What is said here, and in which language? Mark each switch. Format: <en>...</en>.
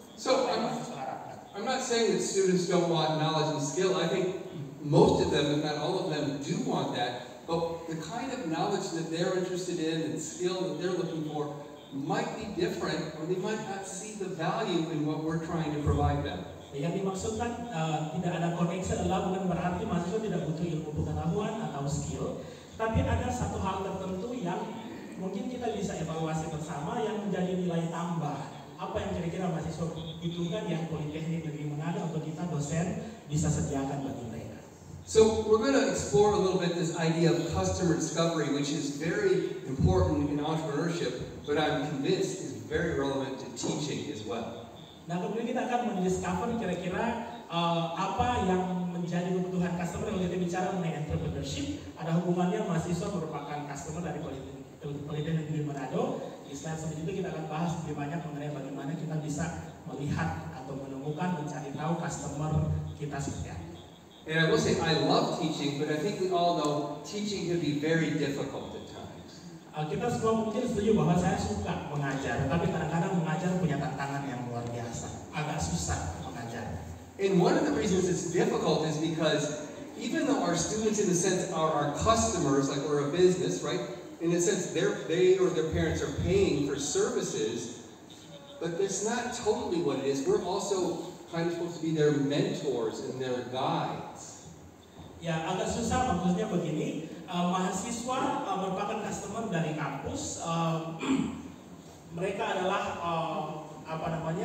<en>So I'm not saying that students don't want knowledge and skill. I think most of them, if not all of them, do want that. But the kind of knowledge that they're interested in and skill that they're looking for might be different, or they might not see the value in what we're trying to provide them.</en> <id>Yang dimaksudkan tidak ada koneksi adalah bukan berarti mahasiswa tidak butuh ilmu pengetahuan atau skill, tapi ada satu hal tertentu yang mungkin kita bisa evaluasi bersama yang menjadi nilai tambah. Apa yang kira-kira mahasiswa butuhkan yang Politeknik Negeri Manado atau kita dosen bisa sediakan bagi mereka.</id> <en>So we're going to explore a little bit this idea of customer discovery, which is very important in entrepreneurship, but I'm convinced is very relevant to teaching as well.</en> <id>Nah, kemudian kita akan mendiscover kira-kira apa yang menjadi kebutuhan customer. Kalau kita bicara mengenai entrepreneurship, ada hubungannya mahasiswa merupakan customer dari Politeknik Negeri Manado. Di slide selanjutnya kita akan bahas lebih banyak mengenai bagaimana kita bisa melihat atau menemukan, mencari tahu customer kita seperti apa.</id> <en>And I will say I love teaching, but I think we all know teaching can be very difficult at times.</en> <id>Kita semua mungkin setuju bahwa saya suka mengajar, tapi kadang-kadang mengajar punya tantangan yang luar biasa, agak susah mengajar.</id> <en>And one of the reasons it's difficult is because even though our students in a sense are our customers, like we're a business, right? In a sense, they or their parents are paying for services, but that's not totally what it is. We're also kind of supposed to be their mentors and their guides.</en> <id>Ya, agak susah maksudnya begini, mahasiswa merupakan customer dari kampus, mereka adalah orang-orang</id>